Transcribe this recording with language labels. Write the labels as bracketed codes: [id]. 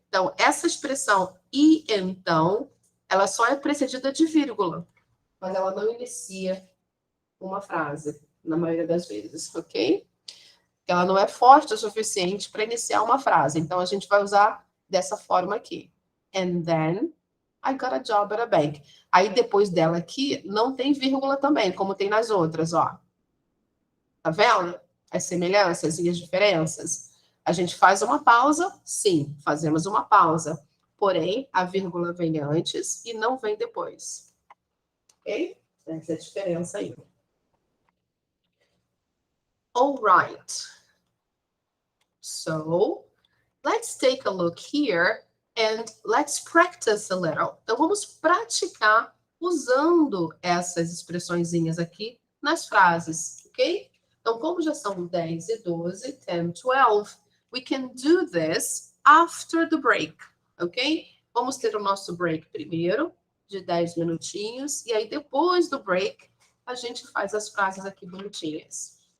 [pt] Então, essa expressão e então, ela só é precedida de vírgula, mas ela não inicia uma frase, na maioria das vezes, ok? Ela não é forte o suficiente para iniciar uma frase. Então, a gente vai usar dessa forma aqui. [en] And then I got a job at a bank. [pt] Aí, depois dela aqui, não tem vírgula também, como tem nas outras, ó. Tá vendo? As semelhanças e as diferenças. A gente faz uma pausa? Sim, fazemos uma pausa. Porém, a vírgula vem antes e não vem depois. Ok? Essa é a diferença aí. [en] All right. So, let's take a look here and let's practice a little. [pt] Então, vamos praticar usando essas expressõezinhas aqui nas frases, ok? Então, como já são 10 e 12, [en] 10, 12, we can do this after the break, ok? [pt] Vamos ter o nosso break primeiro, de 10 minutinhos, e aí depois do break, a gente faz as frases aqui bonitinhas.